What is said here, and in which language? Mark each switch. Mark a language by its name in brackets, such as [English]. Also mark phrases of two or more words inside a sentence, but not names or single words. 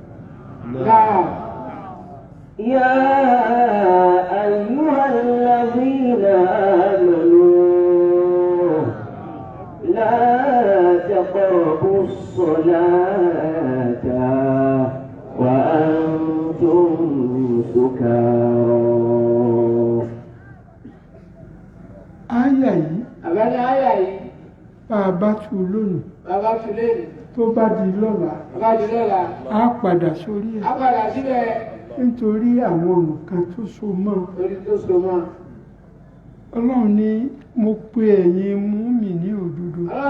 [Arabic] يا أيها الذين آمنوا لا تقربوا الصلاة وأنتم سكارى. [Yoruba] آية bàbá tu lónìí. tó bá di lọ́la. á padà sórí ẹ̀. nítorí àwọn nǹkan tó so mọ́. ọlọ́run ní mo pe ẹ̀yin mùmínì òdodo.